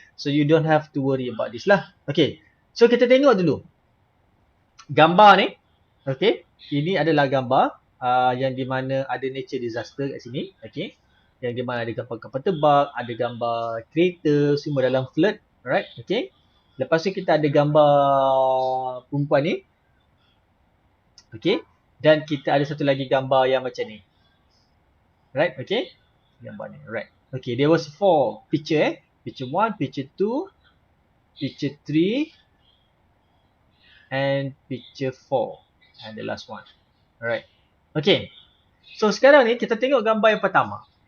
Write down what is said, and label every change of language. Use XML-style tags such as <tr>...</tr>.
<en>So you don't have to worry about this lah.</en> <ms>Okay, so kita tengok dulu gambar ni. Okay, ini adalah gambar yang di mana ada nature disaster kat sini. Okay, yang di mana ada gambar kapal terbang, ada gambar kereta, semua dalam flood. Alright, okay. Lepas tu kita ada gambar perempuan ni. Okay, dan kita ada satu lagi gambar yang macam ni. Right, okay. Gambar ni, right.</ms> <en>Okay, there was 4 picture Picture 1, picture 2, picture 3 and picture 4 and the last one. Alright. Okay.</en> <ms>So sekarang ni kita tengok gambar yang pertama.</ms>